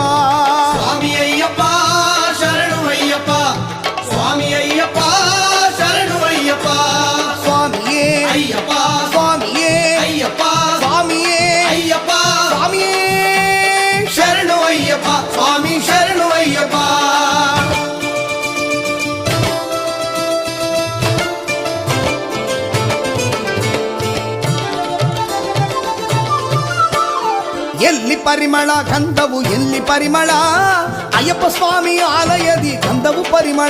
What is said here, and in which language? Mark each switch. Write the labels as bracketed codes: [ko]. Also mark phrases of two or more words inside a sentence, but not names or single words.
[te] స్వామి అయ్యప్ప శరణు అయ్యప్ప స్వామి అయ్యప్ప శరణు అయ్యప్ప స్వామియే అయ్యప్ప స్వామియే అయ్యప్ప స్వామియే అయ్యప్ప స్వామియే శరణు అయ్యప్ప స్వామి శరణు అయ్యప్ప [kn] ಎಲ್ಲಿ ಪರಿಮಳ ಗಂಧವು ಎಲ್ಲಿ ಪರಿಮಳ ಅಯ್ಯಪ್ಪ ಸ್ವಾಮಿ ಆಲಯದಿ ಗಂಧವು ಪರಿಮಳ